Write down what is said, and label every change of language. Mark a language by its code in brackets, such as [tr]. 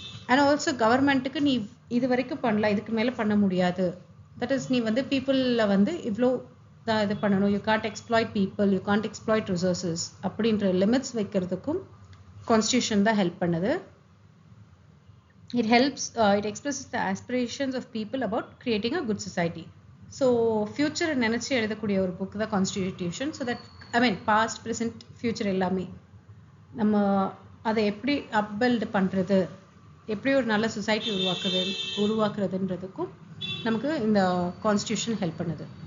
[ta] And also கவர்மெண்ட்டுக்கு நீ இது வரைக்கும் பண்ணலாம், இதுக்கு மேலே பண்ண முடியாது, தட் இஸ் நீ வந்து பீப்புளில் வந்து இவ்வளோ தான் இது பண்ணணும், [en] you can't exploit people, you can't exploit resources [ta] அப்படின்ற லிமிட்ஸ் வைக்கிறதுக்கும் கான்ஸ்டியூஷன் தான் ஹெல்ப் பண்ணுது. [en] It helps, it expresses the aspirations of people about creating a good society. [ta] So future நினைச்சு எழுதக்கூடிய ஒரு புக் தான் constitution. So that I mean past, present, future எல்லாமே நம்ம அதை எப்படி அப்பில்ட் பண்ணுறது, எப்படி ஒரு நல்ல சொசைட்டி உருவாக்குறதுன்றதுக்கும் நமக்கு இந்த கான்ஸ்டியூஷன் ஹெல்ப் பண்ணுது.